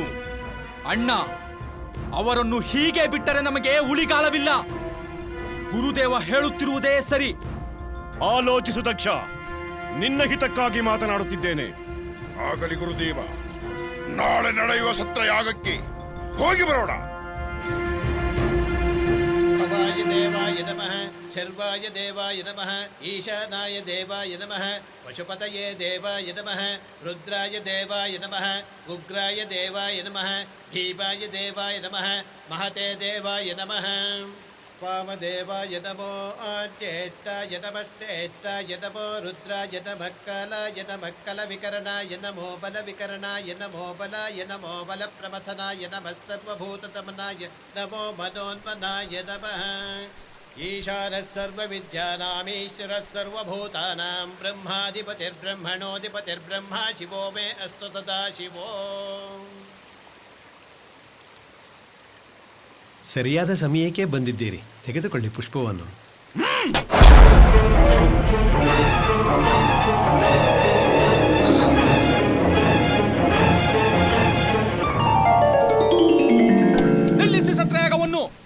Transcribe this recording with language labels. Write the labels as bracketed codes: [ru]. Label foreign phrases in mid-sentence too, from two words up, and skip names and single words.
[kn] ಅಣ್ಣ, ಅವರನ್ನು ಹೀಗೆ ಬಿಟ್ಟರೆ ನಮಗೆ ಉಳಿಗಾಲವಿಲ್ಲ. ಗುರುದೇವ ಹೇಳುತ್ತಿರುವುದೇ ಸರಿ. ಆಲೋಚಿಸು ದಕ್ಷ, ನಿನ್ನ ಹಿತಕ್ಕಾಗಿ ಮಾತನಾಡುತ್ತಿದ್ದೇನೆ. ಆಗಲಿ ಗುರುದೇವ, ನಾಳೆ ನಡೆಯುವ ಸತ್ರಯಾಗಕ್ಕೆ ಹೋಗಿ ಬರೋಣ. [sa] ಭವಾಯ ದೇವಾಯ ನಮಃ, ಶರ್ವಾಯ ದೇವಾಯ ನಮಃ, ಈಶಾನಾಯ ದೇವಾಯ ನಮಃ, ಪಶುಪತಯೇ ದೇವಾಯ ನಮಃ, ರುದ್ರಾಯ ದೇವಾಯ ನಮಃ, ಉಗ್ರಾಯ ದೇವಾಯ ನಮಃ, ಭೀಮಾಯ ದೇವಾಯ ನಮಃ, ಮಹತೆ ದೇವಾಯ ನಮಃ. ವಾಮದೇವಾಯ ನಮೋ ಜ್ಯೇಷ್ಠಾಯ ನಮಃ ಶ್ರೇಷ್ಠಾಯ ನಮೋ ರುದ್ರಾಯ ನಮಃ ಕಾಲಾಯ ನಮಃ ಕಲ ವಿಕರಣಾಯ ನಮೋ ಬಲ ವಿಕರಣಾಯ ನಮೋ ಬಲಾಯ ನಮೋ ಬಲ ಪ್ರಮಥನಾಯ ನಮಃ ಸರ್ವಭೂತತಮನಾಯ ನಮೋ ಮನೋನ್ಮನಾಯ ನಮಃ. ಈಶಾನಃ ಸರ್ವವಿದ್ಯಾನಾಮೀಶ್ವರಃ ಸರ್ವಭೂತಾನಾಂ ಬ್ರಹ್ಮಾಧಿಪತಿರ್ಬ್ರಹ್ಮಣೋಧಿಪತಿರ್ಬ್ರಹ್ಮ ಶಿವೋ ಮೇ ಅಸ್ತು ಸದಾ ಶಿವೋ. [kn] ಸರಿಯಾದ ಸಮಯಕ್ಕೆ ಬಂದಿದ್ದೀರಿ. ತೆಗೆದುಕೊಳ್ಳಿ ಪುಷ್ಪವನ್ನು. ನಿಲ್ಲಿಸಿ ಸತ್ರಯಾಗವನ್ನು.